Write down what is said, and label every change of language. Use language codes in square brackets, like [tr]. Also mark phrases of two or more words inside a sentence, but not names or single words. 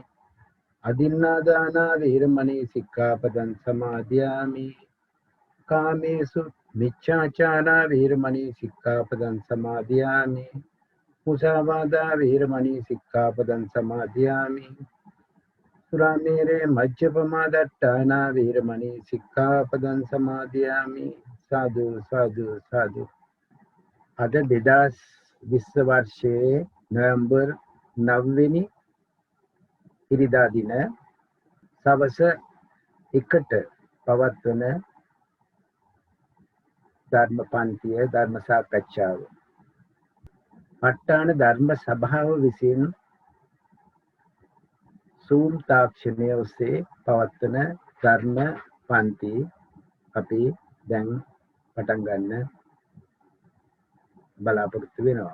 [pi] අදින්නාදානා වේරමණී සික්ඛාපදං සමාදියාමි කාමේසු මිච්ඡාචාරා වේරමණී සික්ඛාපදං සමාදියාමි මුසාවාදා වේරමණී සික්ඛාපදං සමාදියාමි සුරාමේරේ මජ්ජපමා දට්ඨානා වේරමණී සික්ඛාපදං සමාදියාමි සාදු සාදු සාදු [si] අද 2020 වර්ෂයේ නොවැම්බර් 9 වෙනි ඉරිදා දින සවස 1ට පවත්වන ධර්ම පන්තිය ධර්ම සාකච්ඡාව ප ဋ ාණ ධර්ම සභාව විසින් Zoom තාක්ෂණය ඔස්සේ පවත්වන ධර්ම පන්ති අපි දැන් පටන් ගන්න බලාපොරොත්තු වෙනවා.